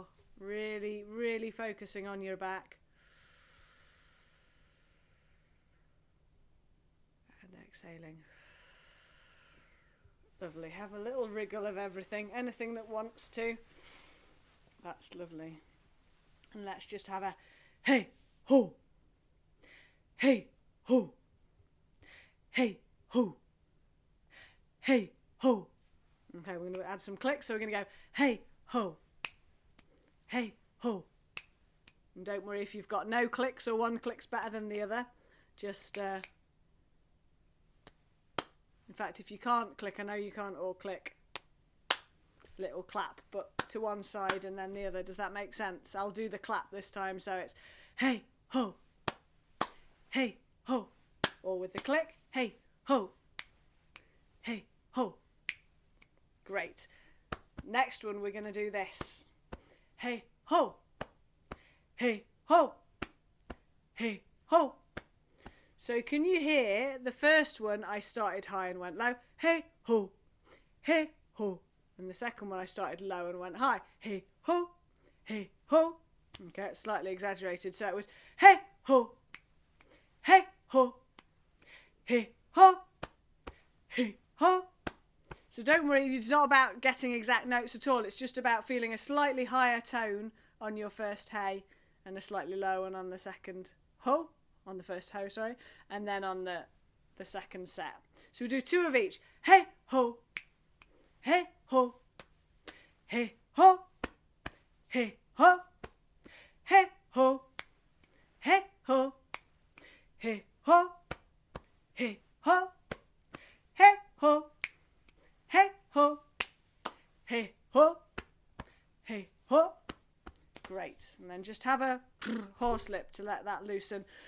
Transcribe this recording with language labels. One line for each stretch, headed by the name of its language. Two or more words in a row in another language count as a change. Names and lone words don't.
English: Really, really focusing on your back. And exhaling. Lovely. Have a little wriggle of everything. Anything that wants to. That's lovely. And let's just have a hey, ho. Hey, ho. Hey, ho. Hey, ho. Okay, we're going to add some clicks. So we're going to go hey, ho. Hey, ho. And don't worry if you've got no clicks or one click's better than the other. Just, in fact, if you can't click, I know you can't all click. Little clap, but to one side and then the other. Does that make sense? I'll do the clap this time. So it's hey, ho. Hey, ho. Or with the click, hey, ho. Hey, ho. Great. Next one, we're going to do this. Hey, ho. Hey, ho. Hey, ho. So can you hear the first one I started high and went low? Hey, ho. Hey, ho. And the second one I started low and went high. Hey, ho. Hey, ho. Okay, it's slightly exaggerated. So it was hey, ho. Hey, ho. Hey, ho. Hey, ho. So don't worry, it's not about getting exact notes at all. It's just about feeling a slightly higher tone on your first hey and a slightly lower one on the second ho, on the first ho, sorry, and then on the second set. So we do two of each. Hey, ho. Hey, ho. Hey, ho. Hey, ho. Hey, ho. Hey, ho. Hey, ho. Hey, ho. Hey, ho. Hey, ho. Hey, ho. Hey, ho. Great. And then just have a horse lip to let that loosen.